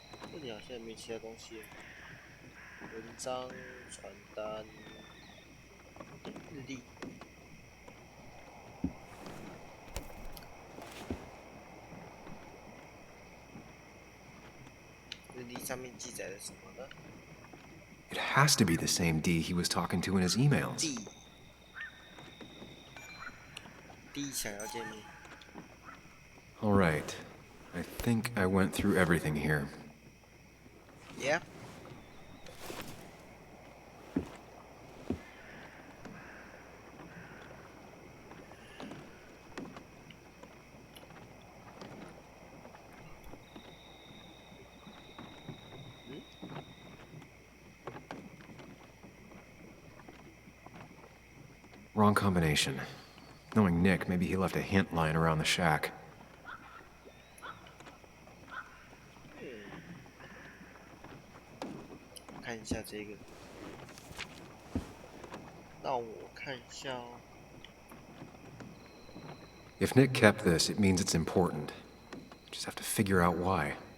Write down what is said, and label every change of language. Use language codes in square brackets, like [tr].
[zh] 这里好像也没其他东西。文章、传单、日历。日历上面记载了什么呢 [en] It has to be the same D he was talking to in his emails. [zh] D 想要见面。 [en] All right. I think I went through everything here. Yeah. Wrong combination. Knowing Nick, maybe he left a hint lying around the shack. [zh] 看一下这个，让我看一下哦。 [en] If Nick kept this, it means it's important. Just have to figure out why.